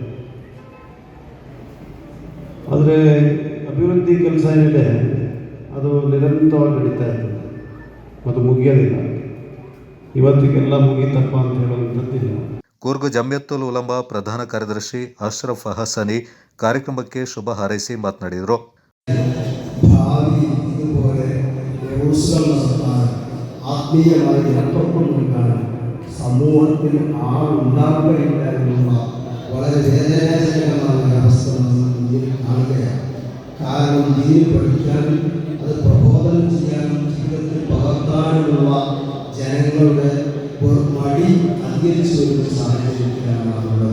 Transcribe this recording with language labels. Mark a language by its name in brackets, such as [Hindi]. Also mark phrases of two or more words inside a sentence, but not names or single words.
[Kannada] ಆದರೆ ಅಭಿವೃದ್ಧಿ ಕೆಲಸ ಏನಿದೆ ಅದು ನಿರಂತರವಾಗಿ ನಡೀತಾ ಇರ್ತದೆ ಮತ್ತು ಮುಗಿಯೋದಿಲ್ಲ. ಇವತ್ತಿಗೆಲ್ಲ ಮುಗೀತಪ್ಪ ಅಂತ ಹೇಳುವಂಥದ್ದಿಲ್ಲ. ಕೂರ್ಗ್ ಜಮಿಯತುಲ್ ಉಲಮಾ ಪ್ರಧಾನ ಕಾರ್ಯದರ್ಶಿ ಅಶ್ರಫ್ ಹಸನಿ ಕಾರ್ಯಕ್ರಮಕ್ಕೆ ಶುಭ ಹಾರೈಸಿ ಮಾತನಾಡಿದರು. [Malayalam] ആത്മീയമായി ഇടപെട്ടുകൊണ്ടാണ് സമൂഹത്തിൽ ഉണ്ടാകുകയില്ലായിരുന്ന വളരെ വേദനാജനകമായ അവസ്ഥ നമ്മൾ മുന്നിൽ കാണുകയാണ്. കാരണം ദീൻ പഠിക്കാനും അത് പ്രബോധനം ചെയ്യാനും ജീവിതത്തിൽ പകർത്താനുമുള്ള ജനങ്ങളുടെ മടി അധികരിച്ചു വരുന്ന സാഹചര്യത്തിലാണ് നമ്മളുള്ളത്.